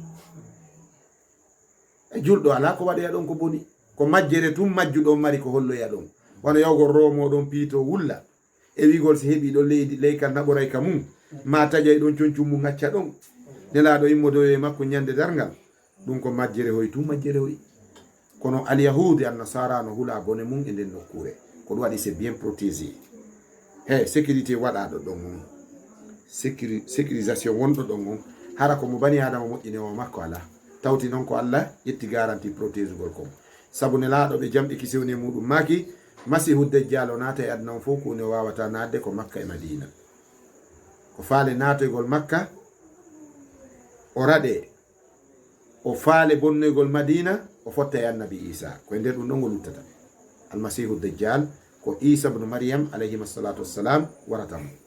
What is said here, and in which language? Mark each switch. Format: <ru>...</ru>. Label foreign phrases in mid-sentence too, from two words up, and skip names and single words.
<ff>e julɗo ala ko waɗoya ɗon ko boni ko majjere tum majjuɗon mari ko holloya ɗon wano yawgol romoɗon piito wulla e wigol si heeɓi ɗo leydi leykal naɓoray ka mum ma taƴay ɗon concum mum gacca ɗon nelaɗo immodoyo e makko ñande dargal ɗum ko majjere hoy tum majjere hoy kono alyahudi annasara no hula bone mum e nden nokkure ko ɗum waɗi</ff> <fr>c'est bien protégé</fr> <ff>he sécurité waɗaɗo ɗon on sécurisation wonɗo ɗon on hara ko mo bani adama moƴƴinewo makko ala tawti noon ko Allah ƴetti garanti protégugol kom sabu nelaɗo ɓe jamɗi kisewni muɗum maki masihu dejjal o naata e aduna on fof kune wawata nadde ko makka e madina ko faale natoygol makka o raɗe o faale bonnoygol madina o fotta e annabi isa koye nder ɗum ɗon ngo luttata almasihu dejjal ko isa bnu mariam</ff> <ar>عليهم الصلاة والسلام</ar> <ff>waratamo</ff>